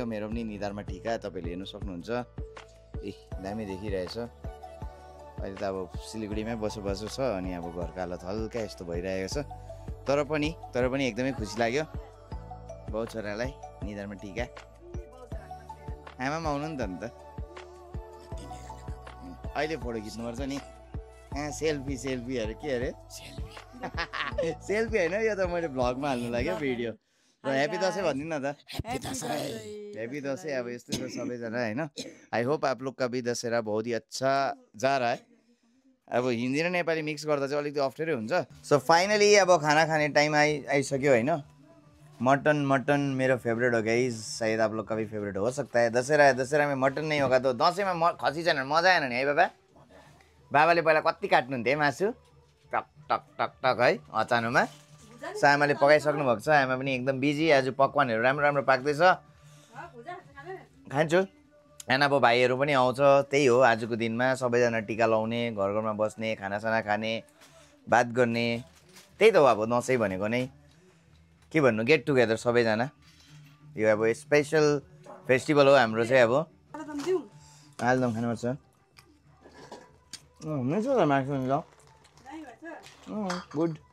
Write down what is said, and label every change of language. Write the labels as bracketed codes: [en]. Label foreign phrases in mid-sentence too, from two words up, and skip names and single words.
[ne] मेरो पनि निधारमा ठिका तपाईँले हेर्नु सक्नुहुन्छ ए दामी देखिरहेछ अहिले त अब सिलगढीमै बसोबासो छ अनि अब घरको हालत हल्का यस्तो भइरहेको छ तर पनि एकदमै खुसी लाग्यो बाउ छोरालाई निधारमा टिका आमामा आउनु नि त अहिले फोटो खिच्नुपर्छ नि सेल्फीहरू के अरे सेल्फी होइन यो त मैले भ्लगमा हाल्नु लाग्यो भिडियो र ह्याप्पी दसैँ भनिदिनु न त ह्याप्पी दसैँ अब यस्तै छ सबैजना होइन [en] I hope [hi] आप लोग का भी दशहरा बहुत ही अच्छा जा रहा [ne] है अब हिन्दी र नेपाली मिक्स गर्दा चाहिँ अलिकति अप्ठ्यारै हुन्छ [en] so finally [ne] अब खाना खाने टाइम आइसक्यो होइन मटन मेरो फेवरेट हो गाइस [hi] शायद आप लोग का भी फेवरेट हो सकता है दशहरा में मटन नहीं होगा [ne] तो दसैँमा खसी छैन मजा आएन नि है बाबाले पहिला कति काट्नुहुन्थ्यो है मासु टक टक टक टक है अचानोमा सो आमाले पकाइसक्नु भएको छ आमा पनि एकदम बिजी आज पकवानहरू राम्रो पाक्दैछ खान्छु अनि अब भाइहरू पनि आउँछ त्यही हो आजको दिनमा सबैजना टिका लाउने घरमा बस्ने खानासाना खाने बात गर्ने त्यही त हो अब दसैँ भनेको नै के भन्नु [en] get together [ne] सबैजना यो अब [en] special festival [ne] हो हाम्रो चाहिँ अब आलुदम खानुपर्छ मिठो छ मासु नि गुड